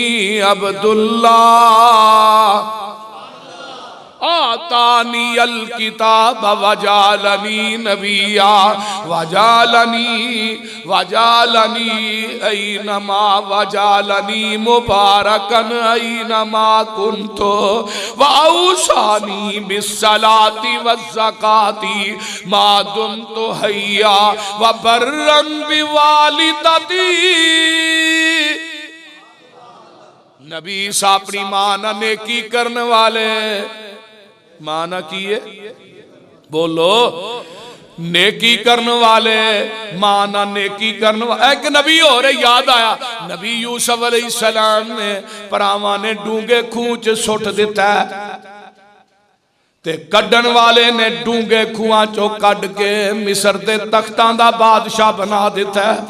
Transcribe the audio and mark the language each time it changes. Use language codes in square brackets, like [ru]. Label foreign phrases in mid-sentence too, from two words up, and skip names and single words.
[ar] عبد الله آتاني الكتاب وجعلني نبيا وجعلني أينما وجعلني مباركا أينما كنت وأوصاني بالصلاة والزكاة ما دمت حيا وبرا بوالدتي. [pa] ਨਬੀ ਈਸਾ ਅਪਣੀ ਮਾਂ ਨਾ ਨੇਕੀ ਕਰਨੇ ਵਾਲੇ। ਮਾਂ ਨਾ ਕੀ ਹੈ ਬੋਲੋ ਨੇਕੀ ਕਰਨੇ ਵਾਲੇ, ਮਾਂ ਨਾ ਨੇਕੀ ਕਰਨੇ ਵਾਲੇ। ਏਕ ਨਬੀ ਹੋ ਰਹੇ ਯਾਦ ਆਇਆ, ਨਬੀ ਯੂਸੁਫ਼ ਅਲੈਹਿੱਸਲਾਮ ਨੇ ਭਰਾਵਾਂ ਨੇ ਡੂੰਘੇ ਖੂਹ 'ਚ ਸੁੱਟ ਦਿੱਤਾ ਤੇ ਕੱਢਣ ਵਾਲੇ ਨੇ ਡੂੰਘੇ ਖੂਹਾਂ ਚੋਂ ਕੱਢ ਕੇ ਮਿਸਰ ਦੇ ਤਖ਼ਤਾਂ ਦਾ ਬਾਦਸ਼ਾਹ ਬਣਾ ਦਿੱਤਾ।